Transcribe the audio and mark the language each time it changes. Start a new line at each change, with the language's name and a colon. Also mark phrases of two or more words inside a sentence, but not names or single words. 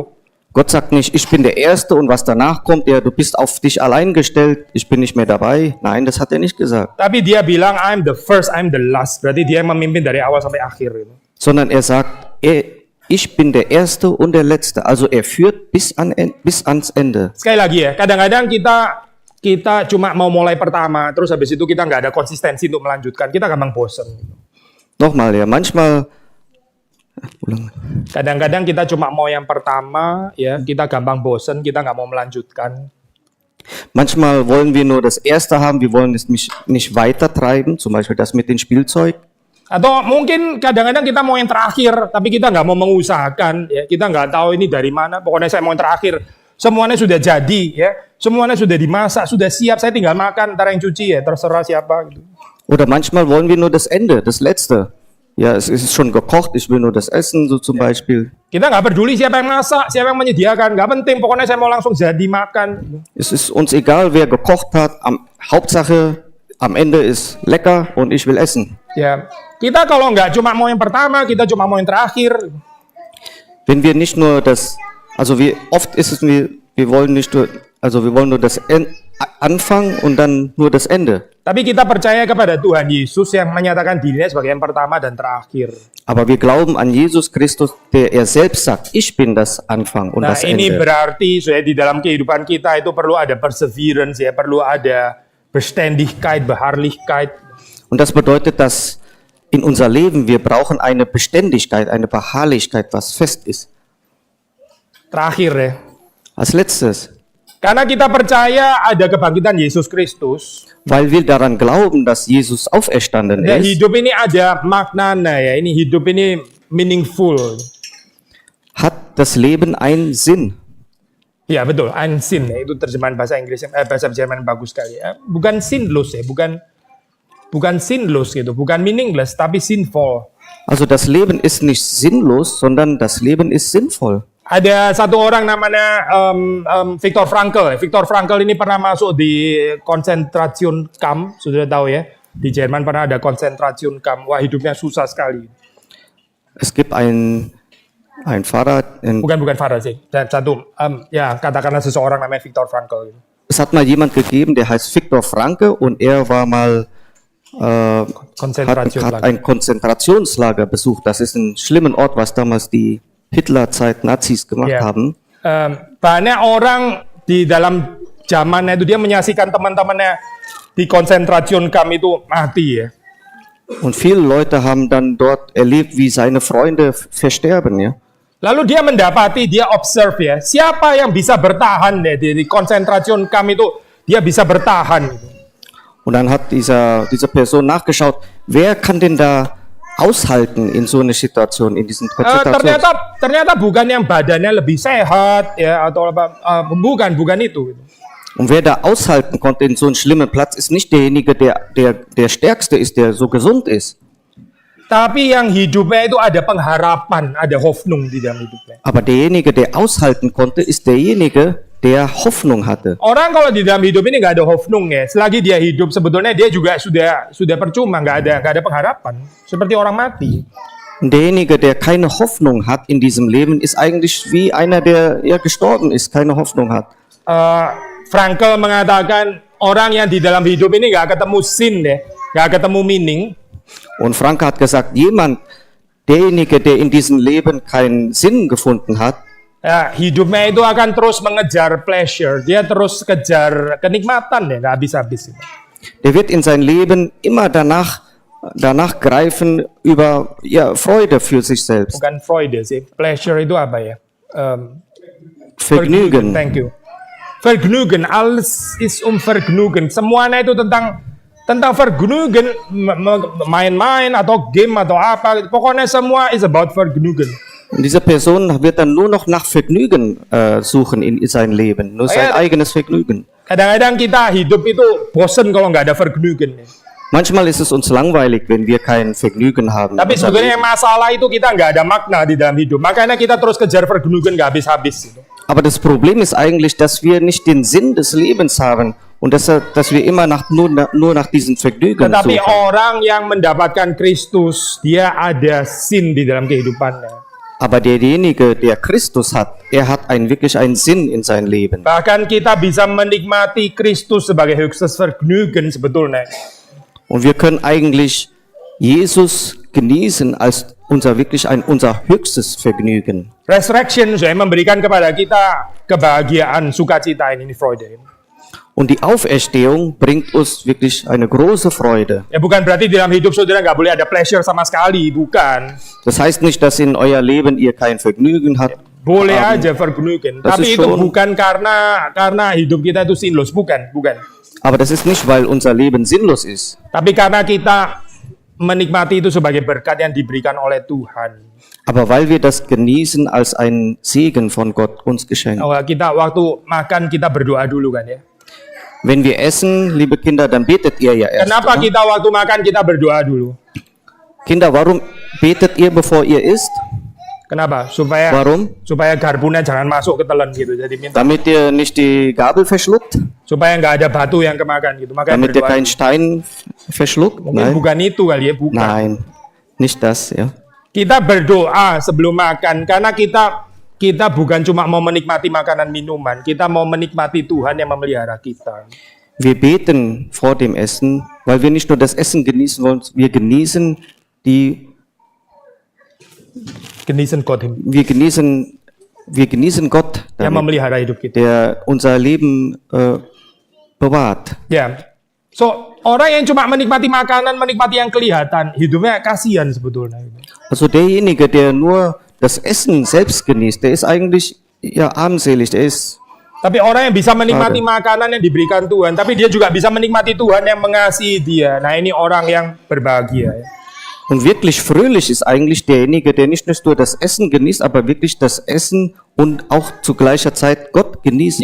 German: Gott sagt nicht, ich bin der Erste und was danach kommt, ja, du bist auf dich allein gestellt, ich bin nicht mehr dabei. Nein, das hat er nicht gesagt.
Indonesian: Tapi dia bilang,
English: I'm the first, I'm the last.
Indonesian: Berarti dia yang memimpin dari awal sampai akhir.
German: Sondern er sagt, ich bin der Erste und der Letzte. Also er führt bis ans Ende.
Indonesian: Sekali lagi ya, kadang-kadang kita cuma mau mulai pertama, terus habis itu kita nggak ada konsistensi untuk melanjutkan. Kita gampang bosen.
German: Nochmal, ja, manchmal...
Indonesian: Kadang-kadang kita cuma mau yang pertama, ya kita gampang bosen, kita nggak mau melanjutkan.
German: Manchmal wollen wir nur das Erste haben, wir wollen es nicht weiter treiben, zum Beispiel das mit dem Spielzeug.
Indonesian: Atau mungkin kadang-kadang kita mau yang terakhir, tapi kita nggak mau mengusahakan, ya kita nggak tahu ini dari mana. Pokoknya saya mau yang terakhir. Semuanya sudah jadi, ya semuanya sudah dimasak, sudah siap. Saya tinggal makan, ntar yang cuci ya terserah siapa. Gitu.
German: Oder manchmal wollen wir nur das Ende, das Letzte. Ja, es ist schon gekocht, ich will nur das essen, so zum Beispiel.
Indonesian: Kita nggak peduli siapa yang masak, siapa yang menyediakan, nggak penting. Pokoknya saya mau langsung jadi makan.
German: Es ist uns egal, wer gekocht hat. Hauptsache, am Ende ist lecker und ich will essen.
Indonesian: Ya, kita kalau nggak cuma mau yang pertama, kita cuma mau yang terakhir.
German: Wenn wir nicht nur das, also oft ist es, wir wollen nicht nur, also wir wollen nur das Anfang und dann nur das Ende.
Indonesian: Tapi kita percaya kepada Tuhan Yesus yang menyatakan dirinya sebagai yang pertama dan terakhir.
German: Aber wir glauben an Jesus Christus, der er selbst sagt, ich bin das Anfang und das Ende.
Indonesian: Nah, ini berarti di dalam kehidupan kita itu perlu ada perseverance, ya, perlu ada
German: Beständigkeit, Beharrlichkeit. Und das bedeutet, dass in unser Leben wir brauchen eine Beständigkeit, eine Beharrlichkeit, was fest ist.
Indonesian: Terakhir ya.
German: Als letztes.
Indonesian: Karena kita percaya ada kebangkitan Yesus Kristus.
German: Weil wir daran glauben, dass Jesus auferstanden
Indonesian: Dan
German: ist.
Indonesian: hidup ini ada maknanya ya. Ini hidup ini meaningful.
German: hat das Leben einen Sinn.
Indonesian: Ya betul, ein Sinn ya, itu terjemahan bahasa Inggris, bahasa Jerman bagus sekali ya. Bukan sinnlos ya, bukan sinnlos gitu, bukan meaningless, tapi sinful.
German: Also das Leben ist nicht sinnlos, sondern das Leben ist sinnvoll.
Indonesian: Ada satu orang namanya Viktor Frankl. Viktor Frankl ini pernah masuk di
English: Concentration Camp,
Indonesian: sudah tahu ya. Di Jerman pernah ada
English: Concentration Camp.
Indonesian: Wah, hidupnya susah sekali.
German: Es gibt ein Pfarrer,
Indonesian: Bukan Farah sih. Dan satu, ya katakanlah seseorang namanya Viktor Frankl.
German: es hat mal jemand gegeben, der heißt Viktor Frankl und er war mal hat ein Konzentrationslager besucht. Das ist ein schlimmer Ort, was damals die Hitlerzeit Nazis gemacht
Indonesian: Ya.
German: haben.
Indonesian: Banyak orang di dalam zamannya itu dia menyaksikan teman-temannya di
English: Concentration Camp
Indonesian: itu mati ya.
German: Und viele Leute haben dann dort erlebt, wie seine Freunde versterben, ja.
Indonesian: Lalu dia mendapati, dia observe ya, siapa yang bisa bertahan ya di
English: Concentration Camp
Indonesian: itu, dia bisa bertahan.
German: Und dann hat diese Person nachgeschaut, wer kann denn da aushalten in so einer Situation, in diesen Konzentrations...
Indonesian: Ternyata bukan yang badannya lebih sehat ya atau apa, bukan itu.
German: Und wer da aushalten konnte in so einem schlimmen Platz, ist nicht derjenige, der Stärkste ist, der so gesund ist.
Indonesian: Tapi yang hidupnya itu ada pengharapan, ada Hoffnung di dalam hidupnya.
German: Aber derjenige, der aushalten konnte, ist derjenige, der Hoffnung hatte.
Indonesian: Orang kalau di dalam hidup ini nggak ada Hoffnung ya, selagi dia hidup sebetulnya dia juga sudah percuma, nggak ada pengharapan, seperti orang mati.
German: Und derjenige, der keine Hoffnung hat in diesem Leben, ist eigentlich wie einer, der ja gestorben ist, keine Hoffnung hat.
Indonesian: Frankl mengatakan orang yang di dalam hidup ini nggak ketemu sin deh, nggak ketemu meaning.
German: Und Franke hat gesagt, derjenige, der in diesem Leben keinen Sinn gefunden hat,
Indonesian: Ya, hidupnya itu akan terus mengejar pleasure, dia terus kejar kenikmatan ya, nggak habis-habis.
German: der wird in sein Leben immer danach greifen über Freude für sich selbst.
Indonesian: Bukan Freude sih, pleasure itu apa ya?
German: Vergnügen.
English: Thank you.
German: Vergnügen, alles ist Vergnügen.
Indonesian: Semuanya itu tentang Vergnügen, main-main atau game atau apa. Pokoknya semua
English: is about
Indonesian: Vergnügen.
German: Und diese Person wird dann nur noch nach Vergnügen suchen in sein Leben, nur sein eigenes Vergnügen.
Indonesian: Kadang-kadang kita hidup itu bosen kalau nggak ada Vergnügen.
German: Manchmal ist es uns langweilig, wenn wir kein Vergnügen haben.
Indonesian: Tapi sebenarnya masalah itu kita nggak ada makna di dalam hidup. Makanya kita terus kejar Vergnügen nggak habis-habis.
German: Aber das Problem ist eigentlich, dass wir nicht den Sinn des Lebens haben und dass wir immer nur nach diesem Vergnügen
Indonesian: Tetapi
German: suchen.
Indonesian: orang yang mendapatkan Kristus, dia ada sin di dalam kehidupannya.
German: Aber derjenige, der Christus hat, er hat wirklich einen Sinn in sein Leben.
Indonesian: Bahkan kita bisa menikmati Kristus sebagai
German: höchstes Vergnügen
Indonesian: sebetulnya.
German: Und wir können eigentlich Jesus genießen als unser höchstes Vergnügen.
Indonesian: Resurrection sudah memberikan kepada kita kebahagiaan, sukacita ini Freude.
German: Und die Auferstehung bringt uns wirklich eine große Freude.
Indonesian: Ya bukan berarti di dalam hidup saudara nggak boleh ada pleasure sama sekali, bukan.
German: Das heißt nicht, dass in euer Leben ihr kein Vergnügen habt.
Indonesian: Boleh aja Vergnügen,
German: Das
Indonesian: tapi
German: ist
Indonesian: itu
German: schon-
Indonesian: bukan karena hidup kita itu sinnlos, bukan.
German: Aber das ist nicht, weil unser Leben sinnlos ist,
Indonesian: Tapi karena kita menikmati itu sebagai berkat yang diberikan oleh Tuhan.
German: aber weil wir das genießen als ein Segen von Gott uns geschenkt.
Indonesian: Kita waktu makan kita berdoa dulu kan ya.
German: Wenn wir essen, liebe Kinder, dann betet ihr ja erst.
Indonesian: Kenapa
German: Oder?
Indonesian: kita waktu makan kita berdoa dulu?
German: Kinder, warum betet ihr, bevor ihr isst?
Indonesian: Kenapa? Supaya
German: Warum?
Indonesian: garpunya jangan masuk ke telan gitu. Jadi minta
German: Damit ihr nicht die Gabel verschluckt?
Indonesian: supaya nggak ada batu yang kemakan gitu. Makanya
German: Damit ihr
Indonesian: berdoa.
German: keinen Stein verschluckt?
Indonesian: Mungkin
German: Nein.
Indonesian: bukan itu kali ya, bukan.
German: Nein, nicht das, ja.
Indonesian: Kita berdoa sebelum makan karena kita bukan cuma mau menikmati makanan minuman, kita mau menikmati Tuhan yang memelihara kita.
German: Wir beten vor dem Essen, weil wir nicht nur das Essen genießen wollen, wir genießen Genießen Gott Gott,
Indonesian: yang
German: damit,
Indonesian: memelihara hidup kita.
German: der unser Leben bewahrt.
Indonesian: Ya. So, orang yang cuma menikmati makanan, menikmati yang kelihatan, hidupnya kasihan sebetulnya.
German: Also derjenige, der nur das Essen selbst genießt, der ist eigentlich ja armselig, der ist
Indonesian: Tapi orang yang bisa menikmati makanan yang diberikan Tuhan, tapi dia juga bisa menikmati Tuhan yang mengasihi dia. Nah, ini orang yang berbahagia. Ya.
German: Und wirklich fröhlich ist eigentlich derjenige, der nicht nur das Essen genießt, aber wirklich das Essen und auch zu gleicher Zeit Gott genießen